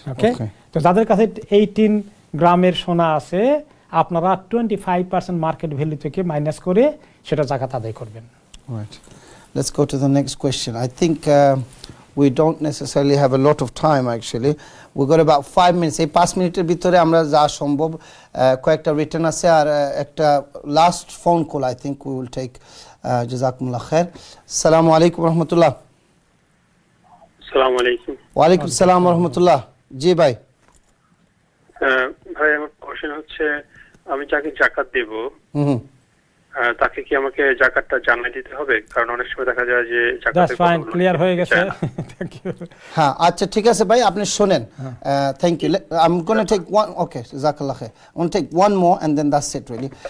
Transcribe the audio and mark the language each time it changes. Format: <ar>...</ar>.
<bn>ওকে, তো যাদের কাছে 18 গ্রামের সোনা আছে, আপনারা 25% মার্কেট ভ্যালু থেকে মাইনাস করে সেটা জাকাত আদায় করবেন। Right.</bn> <en>Let's go to the next question. I think we don't necessarily have a lot of time actually. We got about 5 minutes.</en> <bn>এই 5 মিনিটের ভিতরে আমরা যা সম্ভব কয়েকটা রিটার্ন আছে আর একটা last phone call</bn> <en>I think we will take.</en> <bn>জাযাকুমুল্লাহ খাইর। আসসালামু আলাইকুম রাহমাতুল্লাহ। আসসালামু আলাইকুম। ওয়া আলাইকুম আসসালাম ওয়া রাহমাতুল্লাহ। জি ভাই। ভাই আমার কোশ্চেন হচ্ছে, আমি যাকে জাকাত দেব তাকে কি আমাকে জাকাতটা জানিয়ে দিতে হবে? কারণ অনেক সময় দেখা যায় যে জাকাতের ফাইন ক্লিয়ার হয়ে গেছে। Thank you. হ্যাঁ, আচ্ছা ঠিক আছে ভাই, আপনি শুনেন। Thank you.</bn> <en>I'm going to take one.</en> <bn>Okay, জাযাকাল্লাহ Khair.</bn> <en>I'm going to take one more and then that's it really.</en>